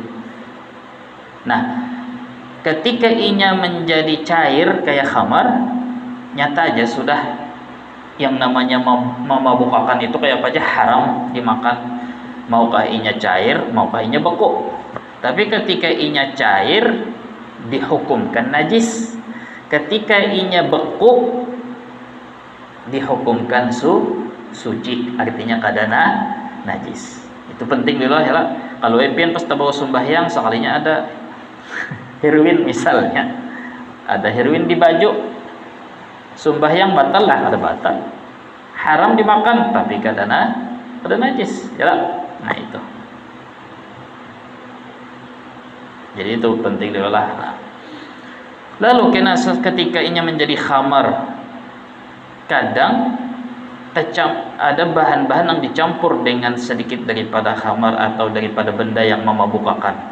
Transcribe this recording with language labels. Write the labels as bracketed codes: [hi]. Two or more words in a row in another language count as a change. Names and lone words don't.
[bjn] Nah, ketika inya menjadi cair kayak khamar, nyata aja sudah yang namanya memabukkan itu kayak apa aja haram dimakan, maukah inya cair, maukah inya beku. Tapi ketika inya cair dihukumkan najis, ketika inya beku dihukumkan suci, artinya kadana najis. Itu penting dulu ya lah. Kalau epian pas bawa sembahyang sekalinya ada heroin misalnya, ada heroin di baju, sembahyang batal lah, ada batal. Haram dimakan tapi kadana najis, ya lah. Nah itu. Jadi itu penting dulu lah. Nah. Lalu ketika inya menjadi khamar, kadang ada bahan-bahan yang dicampur dengan sedikit daripada khamar atau daripada benda yang memabukkan.